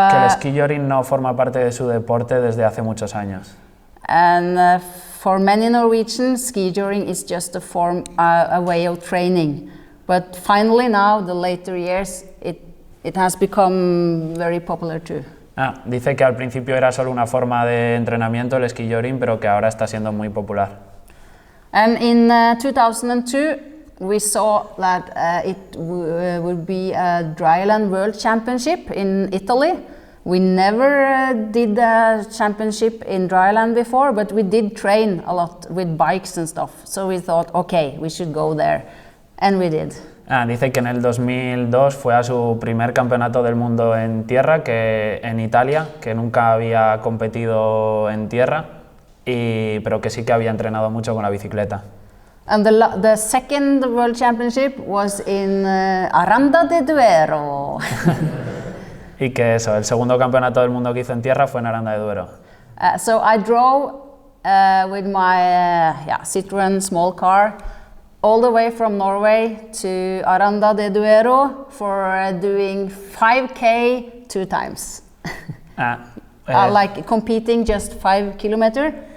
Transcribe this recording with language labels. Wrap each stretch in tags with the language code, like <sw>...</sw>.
<es>que el ski joring no forma parte de su deporte desde hace muchos años.</es> <en>And for many Norwegians, ski joring is just a way of training. But finally now, the later years, it has become very popular too.</en> <es>Dice que al principio era solo una forma de entrenamiento el ski joring, pero que ahora está siendo muy popular.</es> <en>And in 2002, we saw that it would be a dryland world championship in Italy. We never did a championship in dryland before, but we did train a lot with bikes and stuff. So we thought, okay, we should go there, and we did.</en> <es>Dice que en el 2002 fue a su primer campeonato del mundo en tierra, que en Italia, que nunca había competido en tierra, pero que sí que había entrenado mucho con la bicicleta.</es> <en>And the second world championship was in Aranda de Duero.</en> <es>Y que eso, el segundo campeonato del mundo que hizo en tierra fue en Aranda de Duero.</es> <en>So I drove with my Citroën small car all the way from Norway to Aranda de Duero for doing 5K 2 times. Like competing just 5 kilometers.</en>